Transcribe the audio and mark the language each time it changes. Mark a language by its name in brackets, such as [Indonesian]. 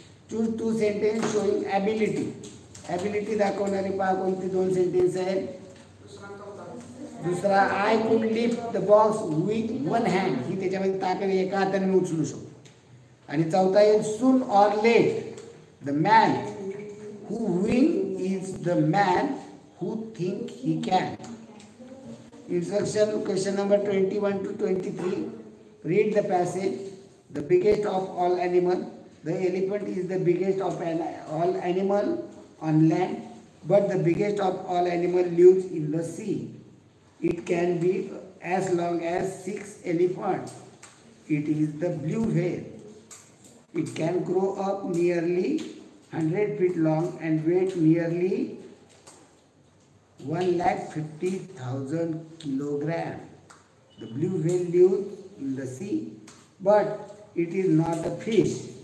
[English] Choose 2 sentences showing ability. [Marathi] Ability दाखवणारी पहा कोणती 2 सेंटेन्स आहेत. [English] दुसरा I could lift the box with one hand. [Marathi] ही त्याच्यामध्ये ताकद एका हाताने मी उचलू शकतो. आणि चौथा आहे [English] Soon or late the man who win is the man who think he can. Instruction question number 21 to 23. Read the passage. The biggest of all animal. The elephant is the biggest of all animal on land but the biggest of all animal lives in the sea. It can be as long as 6 elephants. It is the blue whale. It can grow up nearly 100 feet long and weight nearly 150,000 kilograms. The blue whale lives in the sea, but it is not a fish.